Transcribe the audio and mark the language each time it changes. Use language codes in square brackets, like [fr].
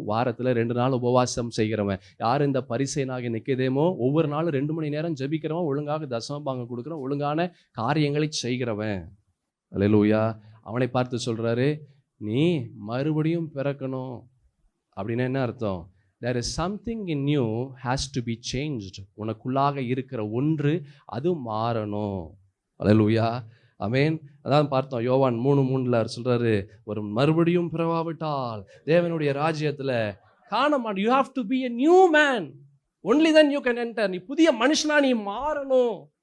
[ta] வாரத்தில் 2 நாள் உபவாசம் செய்கிறவன். யார் இந்த பரிசேயனாகிய நிக்கதேமோ? ஒவ்வொரு நாளும் 2 மணி நேரம் ஜெபிக்கிறவன், ஒழுங்காக தசமபாகம் கொடுக்குறவன், ஒழுங்கான காரியங்களை செய்கிறவன். அல்லேலூயா. அவனை பார்த்து சொல்றாரு, நீ மறுபடியும் பிறக்கணும். அப்படின்னா என்ன அர்த்தம்? [en] There is something in you has to be changed. [ta] உனக்குள்ளாக இருக்கிற ஒன்று அது மாறணும். அல்லேலூயா. ஆமென். அதான் பார்த்தோம் யோவான் 3:3 சொல்றாரு, ஒரு மறுபடியும் பிறவாவிட்டால் தேவனுடைய ராஜ்யத்துல காண மாட்டோம். [en] You have to be a new man. Only then you can enter. [ta] நீ புதிய மனுஷனா நீ மாறணும்.